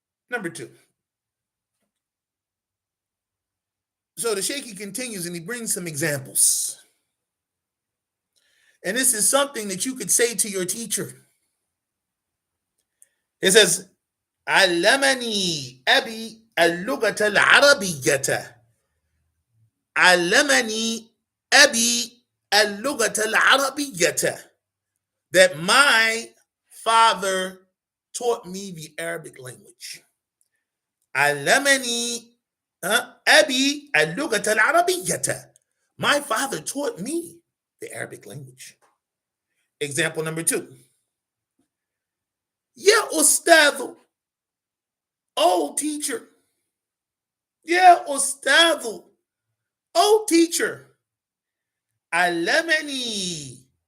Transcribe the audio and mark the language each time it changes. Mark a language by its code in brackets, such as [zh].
[en] Number 2. So the Shaykh continues and he brings some examples. And this is something that you could say to your teacher. It says, [ar] علمني أبي اللغة العربية. علمني أبي اللغة العربية. [en] That my father taught me the Arabic language. [ar] علمني أبي اللغة العربية. [en] My father taught me the Arabic language. Example number 2. [ar] Ya Ustadhu. [en] Oh, teacher. [ar] Ya Ustadhu. [en] Oh, teacher. Alamani